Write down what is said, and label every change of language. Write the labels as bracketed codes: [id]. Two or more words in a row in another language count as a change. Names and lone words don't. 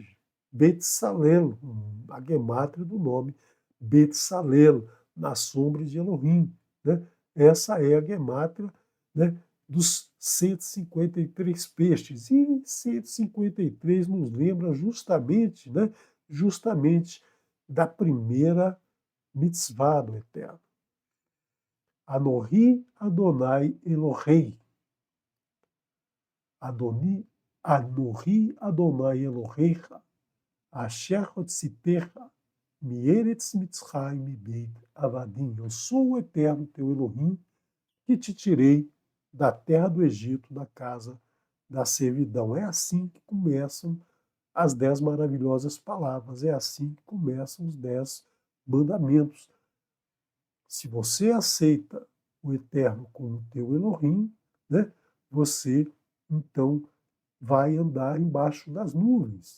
[pt] Betsalelo, a gemátria do nome Betsalelo, na sombra de Elohim, né? Essa é a gemátria, né, dos 153 peixes. E 153 nos lembra justamente, né, justamente da primeira mitzvah do Eterno. [he] אנכי יהוה אלהי. אנכי יהוה אלהיך, אשר הוצאתיך מארץ מצרים מבית עבדים. [pt] Eu sou o Eterno teu Elohim, que te tirei da terra do Egito, da casa da servidão. É assim que começam as 10 maravilhosas palavras. É assim que começam os 10 mandamentos. Se você aceita o Eterno como teu Elohim, né, você então vai andar embaixo das nuvens.